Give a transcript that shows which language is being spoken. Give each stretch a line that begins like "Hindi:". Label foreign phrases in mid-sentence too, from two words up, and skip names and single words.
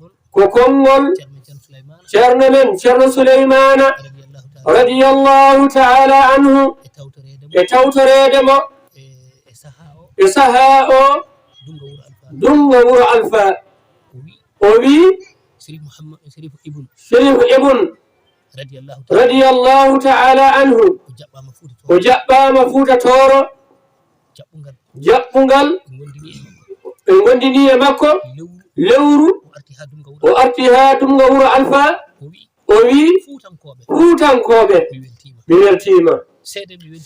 Fula: Ko konngol Ceerno men, Ceerno Suleymana,
Arabic: radiyallahu ta'ala anhu,
Fula: e tawtorede mo e saha o, Dungo Wuro Alfa. O wi, Sharif Muhammad, Sharif Ibn. Sharif Ibn.
Arabic: Radiyallahu ta'ala. Radiyallahu ta'ala anhu.
Fula: O jaɓɓama Fuuta Tooro. O jaɓɓama Fuuta Tooro. Jaɓɓungal. Jaɓɓungal. Ɓe gondini e makko. Ɓe gondini e makko. Lewru. Lewru. O arti ha Dumga Wuro. O arti ha Dumga Wuro Alfa. O wi. O wi, Fuutankoɓe. Fuutankoɓe. Mi weltima. Mi weltima. Seede mi weltima.